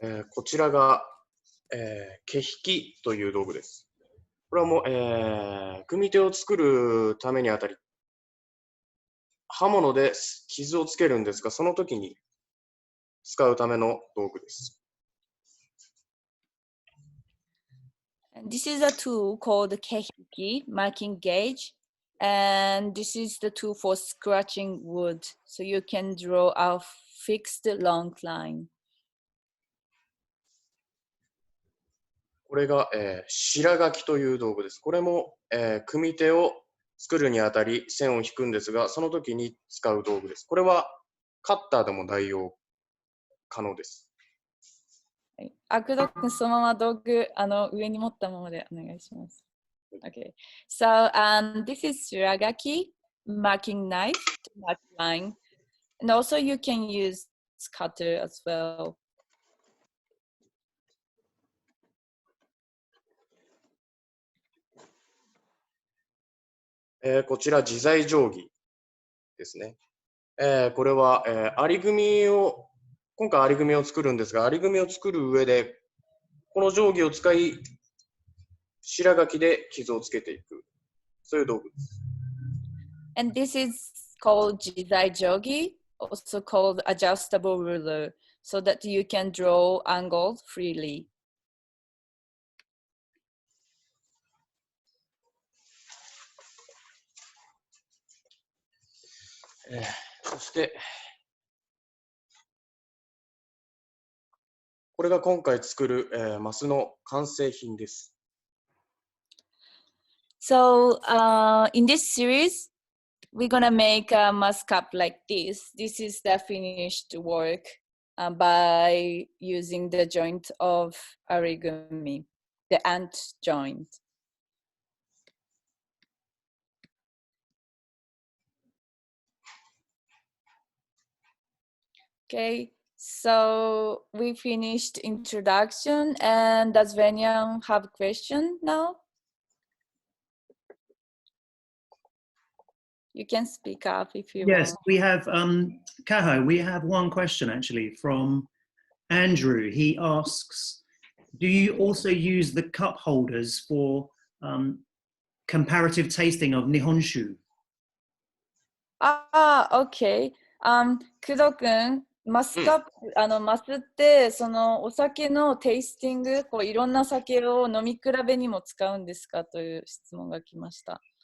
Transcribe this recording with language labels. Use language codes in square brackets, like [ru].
[ja] こちらが、毛引きという道具です。これはもう、組手を作るためにあたり、刃物で傷をつけるんですが、その時に使うための道具です。 [en] And this is a tool called the kehiki, marking gauge. And this is the tool for scratching wood. So you can draw a fixed long line. [ja] これが、白書きという道具です。これも、組手を作るにあたり線を引くんですが、その時に使う道具です。これはカッターでも代用可能です。工藤君、そのまま道具上に持ったままでお願いします。 [en] Okay, so this is shiragaki, marking knife to mark line, and also you can use cutter as well. [ja] こちら自在定規ですね。これは、ari-gumiを今回ari-gumiを作るんですが、ari-gumiを作る上でこの定規を使い白書きで傷をつけていく、そういう道具です。 [en] And this is called jizai jogi, also called adjustable ruler, so that you can draw angles freely. [ja] そしてこれが今回作る、マスの完成品です。 [en] So in this series, we're gonna make a mask cup like this. This is the finished work by using the joint of ari-gumi, the ant joint. Okay, so we finished introduction, and does Venyan have a question now? You can speak up if you Yes, want. we have, Kaho, we have one question actually from Andrew. He asks, do you also use the cup holders for comparative tasting of Nihonshu? Okay. [ja] 工藤君、マスカップ、マスってそのお酒のテイスティング、こういろんな酒を飲み比べにも使うんですかという質問が来ました。